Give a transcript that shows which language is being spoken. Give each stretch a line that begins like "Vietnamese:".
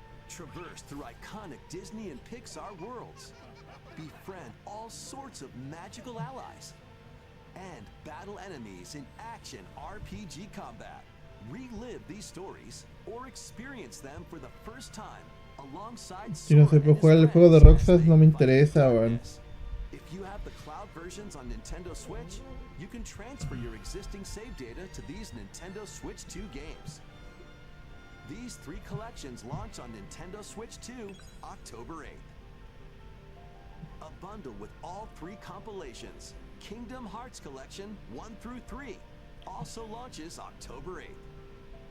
English: Traverse through iconic Disney and Pixar worlds. Befriend all sorts of magical allies. And battle enemies in action RPG combat. Relive these stories or experience them for the first time alongside
Spanish: Si no se puede jugar el juego de Roxas, no me interesa, weón.
English: If you have the cloud versions on Nintendo Switch, you can transfer your existing save data to these Nintendo Switch 2 games. These 3 collections launch on Nintendo Switch 2 October 8th. A bundle with all 3 compilations, Kingdom Hearts Collection 1 through 3, also launches October 8th.